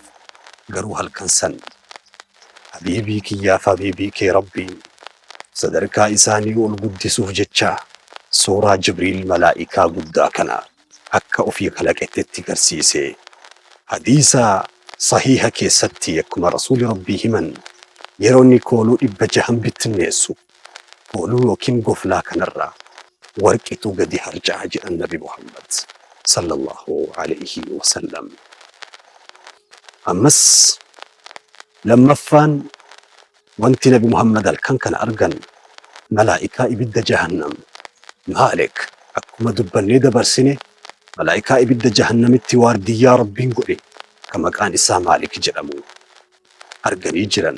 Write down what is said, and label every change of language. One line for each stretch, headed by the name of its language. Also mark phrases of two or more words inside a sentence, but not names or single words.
Oromo: Garuu halkan san habiibii kiyyaaf habiibii kee rabbiin sadarkaa isaanii ol guddisuuf jecha suuraa Jibriil malaa'ikaa guddaa kana akka ofii kalaqetti garsiisee hadiisa sahiha keessatti akkuma rasuuli rabbii himan yeroo inni kooluu dhibba jahan bittinneessu kooluu yookiin goflaa kanarraa warqitu gadi harca'a jedhan nabi Muhammad
Arabic: صلى الله عليه وسلم.
Oromo: Ammas lammaffaan wanti nabi Muhammad halkan kana argan malaa'ikaa ibidda jahannam. Maalik akkuma dubbannee dabarsine malaa'ikaa ibidda jahannamitti waardiyyaa rabbiin godhe kan maqaan isaa Maalik jedhamu arganii jiran.